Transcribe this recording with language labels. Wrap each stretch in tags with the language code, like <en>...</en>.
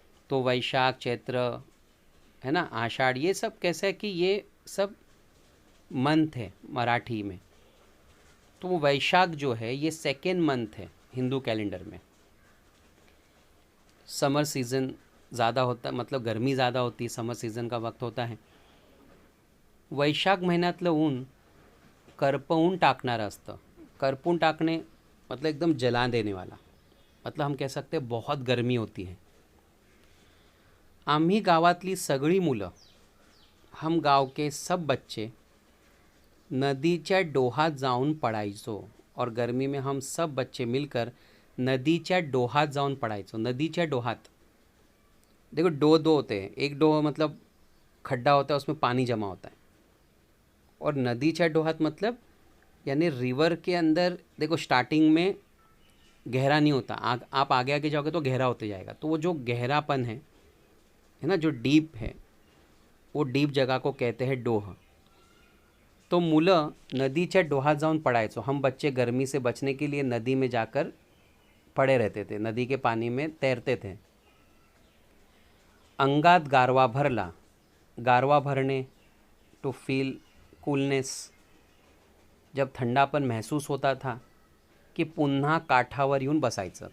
<hi>तो वैशाख, चैत्र है ना, आषाढ़, ये सब कैसा है कि ये सब मंथ है मराठी में। तो वो वैशाख जो है ये सेकेंड मंथ है हिंदू कैलेंडर में। समर सीज़न ज़्यादा होता है, मतलब गर्मी ज़्यादा होती है, समर सीज़न का वक्त होता है।</hi> <mr>वैशाख महिन्यातलं ऊन करपवून टाकणारं असतं। करपून टाकणे</mr> <hi>मतलब एकदम जला देने वाला, मतलब हम कह सकते हैं बहुत गर्मी होती है।</hi> <mr>आम्ही गावातली सगळी मुलं,</mr> <hi>हम गांव के सब बच्चे</hi> <mr>नदीच्या डोहात जाऊन पडायचो।</mr> <hi>और गर्मी में हम सब बच्चे मिलकर</hi> <mr>नदीच्या डोहात जाऊन पडायचो।</mr> <hi>नदीच्या डोहात, देखो डो दो होते हैं, एक डो मतलब खड्डा होता है, उसमें पानी जमा होता है, और नदीच्या डोहात मतलब यानी रिवर के अंदर। देखो स्टार्टिंग में गहरा नहीं होता, आप आगे आगे जाओगे तो गहरा होते जाएगा। तो वो जो गहरापन है ना, जो डीप है, वो डीप जगह को कहते हैं डोह।</hi> <mr>तो मुलं नदीच्या डोहात जाऊन पडायचो।</mr> <hi>हम बच्चे गर्मी से बचने के लिए नदी में जाकर पड़े रहते थे, नदी के पानी में तैरते थे।</hi> <mr>अंगात गारवा भरला,</mr> <hi>गारवा भरने, टू फील कूलनेस, जब ठंडापन महसूस होता था कि</hi> <mr>पुन्हा काठावर येऊन बसायचं।</mr>